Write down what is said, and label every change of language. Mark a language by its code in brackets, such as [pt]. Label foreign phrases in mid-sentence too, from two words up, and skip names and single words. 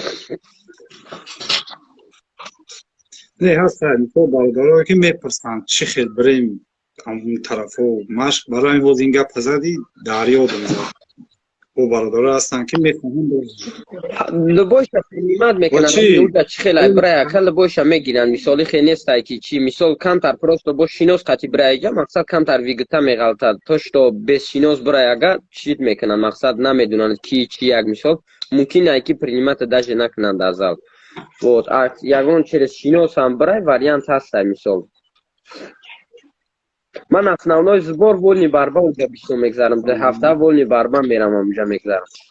[tg] не ҳаста мисол бародарое ки мепурсанд чӣ хел бирем ҳамун тарафо машқ барои ҳоз ин гапа задӣ дар ёдам зад бо бародаро ҳастанд ки мехоҳанд лубоша принимат мекунанд уҷа чӣ хел ай бирай ака лубоша мегиранд мисоли хе нестай ки чӣ мисол камтар просто бо шинос қати бирай аҷа мақсад камтар вигита меғалтад [ru] то что без [tg] шинос бирай ага чит мекунанд мақсад намедунанд ки чӣ як мисол мумкин ай ки принимата даже накунанд дар зал вот ягон через шинос ҳам бирай вариант ҳастай мисол ман [ru] основной збор волни барба [tg] уҷа бисёр мегзарам 2 ҳафта [ru] волни барба [tg] мерам ҳамуҷа мегзарам